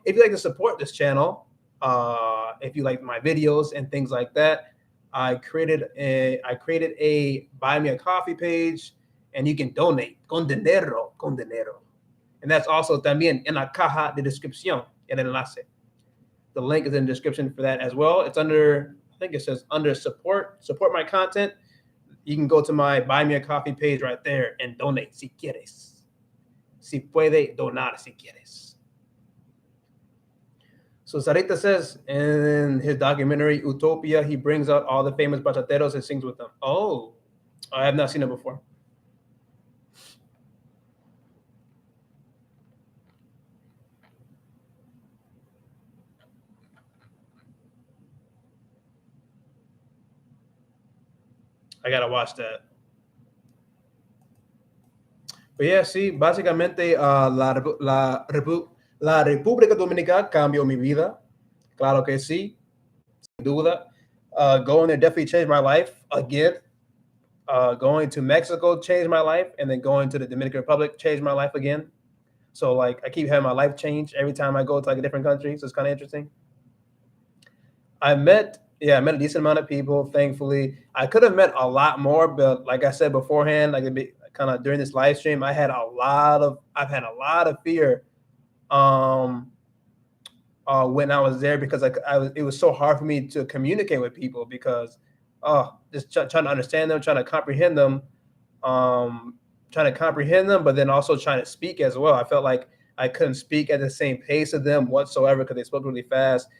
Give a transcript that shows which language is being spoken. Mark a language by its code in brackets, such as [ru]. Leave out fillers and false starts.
[en] If you like to support this channel, if you like my videos and things like that, I created a buy me a coffee page, and you can donate [es] con dinero, [en] and that's also [es] también en la caja de descripción, el enlace. [en] The link is in the description for that as well. It's under, I think it says under support my content. You can go to my buy me a coffee page right there and donate [es] si quieres. Si puede donar si quieres. [en] So Sarita says in his documentary Utopia, he brings out all the famous bachateros and sings with them. Oh, I have not seen it before. I gotta watch that. But yeah, [es] sí, básicamente la República Dominicana cambió mi vida. Claro que sí, sin duda. [en] Going there definitely changed my life again. Going to Mexico changed my life, and then going to the Dominican Republic changed my life again. So like I keep having my life change every time I go to like a different country. So it's kind of interesting. I met a decent amount of people, thankfully. I could have met a lot more, but like I said beforehand, like kind of during this live stream, I've had a lot of fear when I was there, because it was so hard for me to communicate with people, because just trying to understand them, trying to comprehend them, but then also trying to speak as well. I felt like I couldn't speak at the same pace of them whatsoever because they spoke really fast.